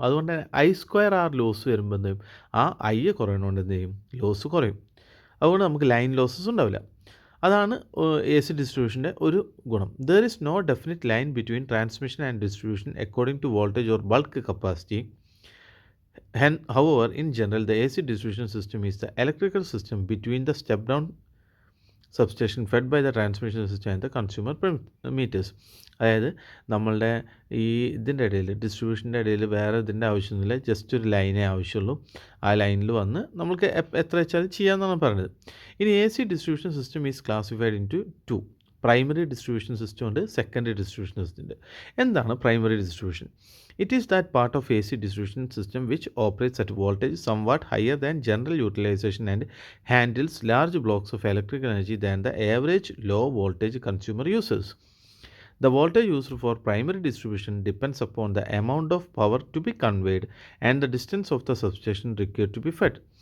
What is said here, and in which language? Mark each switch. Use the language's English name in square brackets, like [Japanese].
[Malayalam] അതുകൊണ്ട് തന്നെ I² loss വരുമ്പോൾ എന്ത് ചെയ്യും, ആ I കുറയണോണ്ട് എന്ത് ചെയ്യും, ലോസ് കുറയും. അതുകൊണ്ട് നമുക്ക് ലൈൻ ലോസസ് ഉണ്ടാവില്ല. അതാണ് എ സി ഡിസ്ട്രിബ്യൂഷൻ്റെ ഒരു ഗുണം. [English] There is no definite line between transmission and distribution according to voltage or bulk capacity. However, in general, the AC distribution system is the electrical system between the step-down substation fed by the transmission system and the consumer meters. [Malayalam] അതായത് നമ്മളുടെ ഈ ഇതിൻ്റെ ഇടയിൽ ഡിസ്ട്രിബ്യൂഷൻ്റെ ഇടയിൽ വേറെ ഇതിൻ്റെ ആവശ്യമൊന്നുമില്ല, just ഒരു ലൈനേ ആവശ്യമുള്ളൂ. ആ ലൈനിൽ വന്ന് നമുക്ക് എത്ര വെച്ചാൽ ചെയ്യാമെന്നാണ് പറയുന്നത്. ഇനി [English] A C distribution system is classified into [Malayalam] primary distribution system ഉണ്ട്, സെക്കൻഡറി ഡിസ്ട്രിബ്യൂഷൻ സിസ്റ്റം ഉണ്ട്. എന്താണ് primary distribution? [English] It is that part of AC distribution system which operates at voltage somewhat higher than general utilization and handles large blocks of electrical energy than the average low voltage consumer uses. The voltage used for primary distribution depends upon the amount of power to be conveyed and the distance of the substation required to be fed.